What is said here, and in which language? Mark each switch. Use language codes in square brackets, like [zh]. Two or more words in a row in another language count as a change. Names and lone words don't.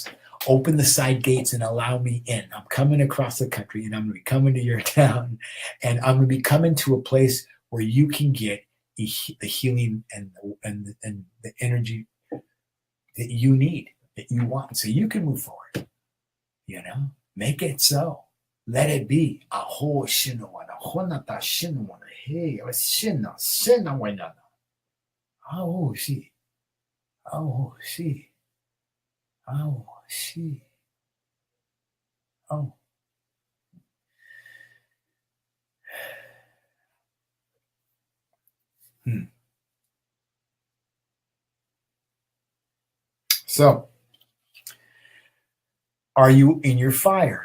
[en] Open the side gates and allow me in. I'm coming across the country, and I'm going to be coming to your town, and I'm going to be coming to a place where you can get the healing and the energy that you need, that you want, so you can move forward. Make it so. Let it be. Aho shinowana, honata shinowana, hey, shina, shinawana. Oh, see. Oh, see. Oh, see. Oh. So, are you in your fire?